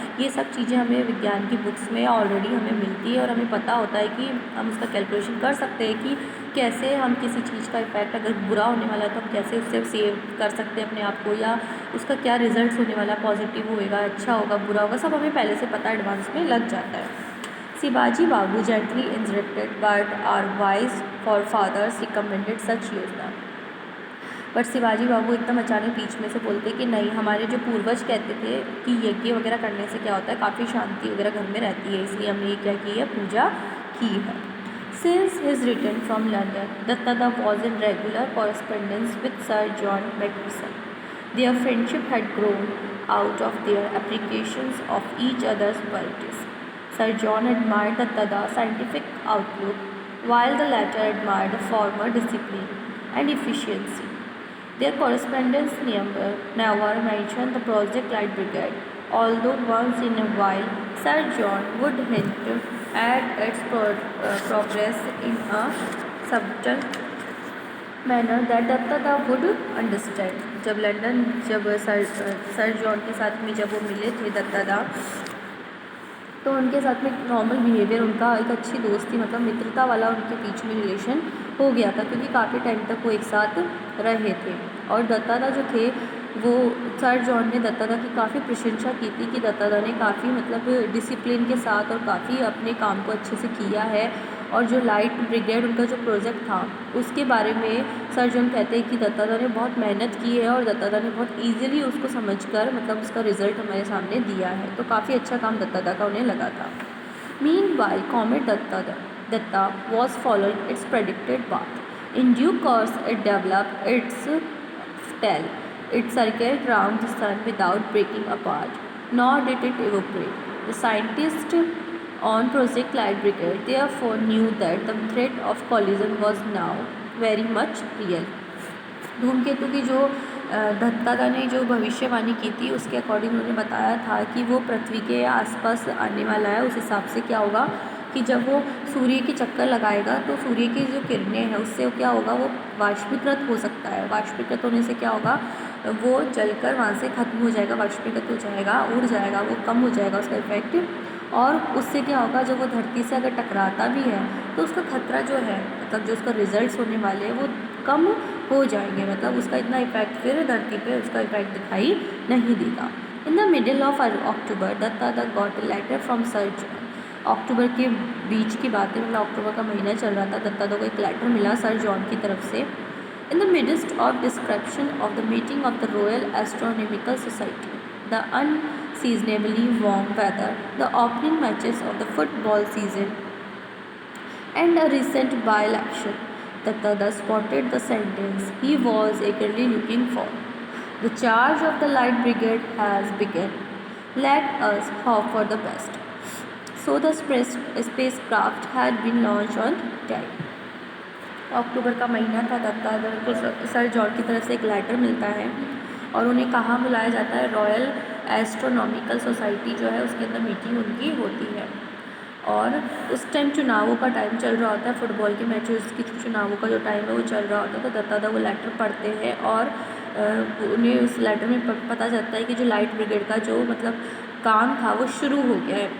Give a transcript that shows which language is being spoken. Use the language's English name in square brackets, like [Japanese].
[Hindi] ये सब चीज़ें हमें विज्ञान की बुक्स में ऑलरेडी हमें मिलती है, और हमें पता होता है कि हम उसका कैलकुलेशन कर सकते हैं कि कैसे हम किसी चीज़ का इफेक्ट अगर बुरा होने वाला है तो हम कैसे उससे सेव कर सकते हैं अपने आप को, या उसका क्या रिजल्ट्स होने वाला है, पॉजिटिव होएगा, अच्छा होगा, बुरा होगा, सब हमें पहले से पता एडवांस में लग जाता है। [English] Shivaji Babu gently interrupted, but our wise forefathers recommended such yojana. [Hindi] बट शिवाजी बाबू एकदम अचानक बीच में से बोलते कि नहीं, हमारे जो पूर्वज कहते थे कि यज्ञ वगैरह करने से क्या होता है, काफ़ी शांति वगैरह घर में रहती है, इसलिए हमने ये क्या की है, पूजा की है। [English] Since his return from London, Datta was in regular correspondence with Sir John Macpherson. Their friendship had grown out of their appreciations of each other's qualities. Sir John admired Datta's scientific outlook, while the latter admired the former discipline and efficiency. Their correspondence never mentioned the Project Light Brigade, although once in a while Sir John would hint at its progress in a subtle manner that Datta would understand. [Hindi] जब sir John के साथ में जब वो मिले थे दत्ता, तो उनके साथ में नॉर्मल बिहेवियर, उनका एक अच्छी दोस्ती मतलब मित्रता वाला उनके बीच में रिलेशन हो गया था, क्योंकि काफ़ी टाइम तक वो एक साथ रहे थे। और दत्तादा जो थे वो सर जॉन ने दत्तादा की काफ़ी प्रशंसा की थी कि दत्तादा ने काफ़ी मतलब डिसिप्लिन के साथ और काफ़ी अपने काम को अच्छे से किया है। और जो लाइट ब्रिगेड उनका जो प्रोजेक्ट था उसके बारे में सर जॉन कहते हैं कि दत्तादा ने बहुत मेहनत की है, और दत्तादा ने बहुत ईजिली उसको समझकर मतलब उसका रिजल्ट हमारे सामने दिया है। तो काफ़ी अच्छा काम दत्तादा का उन्हें लगा था। [English] Meanwhile, Comet Datta was following its predicted path. In due course, it developed its tail. It circled round the sun without breaking apart, nor did it evaporate. The scientists on Project Light Brigade therefore knew that the threat of collision was now very much real. [Hindi] धूमकेतु की जो दत्तादा ने जो भविष्यवाणी की थी उसके according उन्होंने बताया था कि वो पृथ्वी के आसपास आने वाला है। उस हिसाब से क्या होगा कि जब वो सूर्य के चक्कर लगाएगा तो सूर्य की जो किरणें हैं उससे क्या होगा, वो वाष्पीकृत हो सकता है। वाष्पीकृत होने से क्या होगा, वो जलकर वहाँ से खत्म हो जाएगा, वाष्पीकृत हो जाएगा, उड़ जाएगा, वो कम हो जाएगा उसका इफेक्ट। और उससे क्या होगा, जब वो धरती से अगर टकराता भी है तो उसका खतरा जो है मतलब जो उसका रिजल्ट्स होने वाले हैं वो कम हो जाएंगे, मतलब उसका इतना इफेक्ट फिर धरती पे उसका इफेक्ट दिखाई नहीं देगा। [English] In the middle of October Datta got a letter from sir John. [Hindi] अक्टूबर के बीच की बात है, मतलब अक्टूबर का महीना चल रहा था, दत्ता को एक लेटर मिला सर जॉन की तरफ से। [English] In the midst of description of the meeting of the Royal Astronomical Society, the unseasonably warm weather, the opening matches of the football season, and a recent by-election, Datta spotted the sentence he was eagerly looking for. The charge of the Light Brigade has begun. Let us hope for the best. So the spacecraft had been launched on time. [Hindi] अक्टूबर का महीना था, दत्ता को sir John की तरफ से एक letter मिलता है और उन्हें कहाँ बुलाया जाता है, रॉयल एस्ट्रोनॉमिकल सोसाइटी जो है उसके अंदर मीटिंग उनकी होती है। और उस टाइम चुनावों का टाइम चल रहा होता है, फुटबॉल के मैचेस की चुनावों का जो टाइम है वो चल रहा होता है। तो दत्तादा वो लेटर पढ़ते हैं और उन्हें उस लेटर में पता चलता है कि जो लाइट ब्रिगेड का जो मतलब काम था वो शुरू हो गया है।